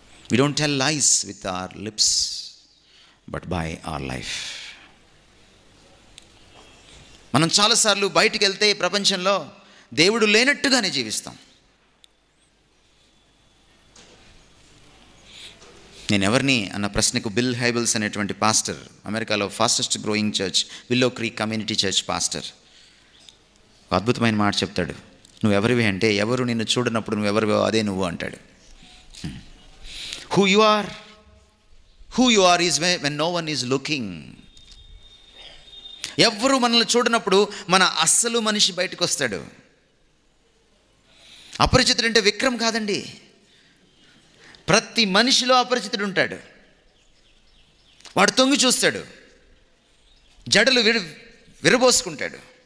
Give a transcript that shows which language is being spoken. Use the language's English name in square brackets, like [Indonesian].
[English] We don't tell lies with our lips, but by our life. [Telugu] మనం చాలాసార్లు బయటికి వెళ్తే ప్రపంచంలో దేవుడు లేనట్టుగానే జీవిస్తాం. నేను ఎవరిని అన్న ప్రశ్నకు బిల్ హైబిల్స్ అనేటువంటి పాస్టర్, అమెరికాలో fastest growing church willow creek community church pastor, అద్భుతమైన మాట చెప్తాడు. నువ్వెవరివి అంటే, ఎవరు నిన్ను చూడనప్పుడు నువ్వెవరివో అదే నువ్వు అంటాడు. [English] Who you are is when no one is looking. [Telugu] ఎవ్వరూ మనల్ని చూడనప్పుడు మన అస్సలు మనిషి బయటకు వస్తాడు. అపరిచితుడు అంటే విక్రమ్ కాదండి, ప్రతి మనిషిలో అపరిచితుడు ఉంటాడు. వాడు తొంగి చూస్తాడు, జడలు విరబోసుకుంటాడు.